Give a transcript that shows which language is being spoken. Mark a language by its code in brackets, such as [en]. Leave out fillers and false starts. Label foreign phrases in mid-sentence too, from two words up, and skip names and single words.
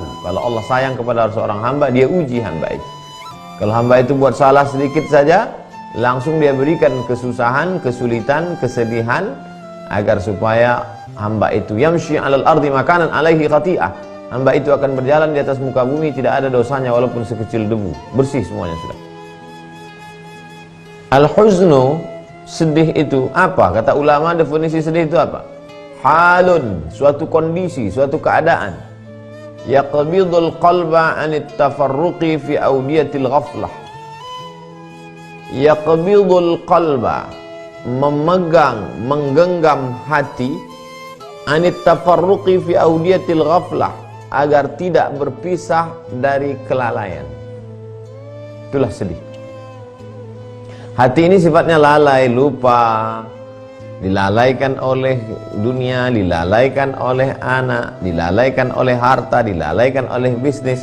[id] Kalau Allah sayang kepada seorang hamba, dia uji hamba itu. Kalau hamba itu buat salah sedikit saja, langsung dia berikan kesusahan, kesulitan, kesedihan, agar supaya hamba itu [ar] يمشي على الأرض ما عليه خطيئة. [id] Hamba itu akan berjalan di atas muka bumi, tidak ada dosanya walaupun sekecil debu, bersih semuanya sudah. Al-huznu, sedih itu apa? Kata ulama, definisi sedih itu apa? Halun, suatu kondisi, suatu keadaan. [ar] يقبض القلب عن التفرق في أودية الغفلة. يقبض القلب, [id] memegang, menggenggam hati, [ar] عن التفرق في أودية الغفلة, [id] agar tidak berpisah dari kelalaian. Itulah sedih. Hati ini sifatnya lalai, lupa, dilalaikan oleh dunia, dilalaikan oleh anak, dilalaikan oleh harta, dilalaikan oleh bisnis.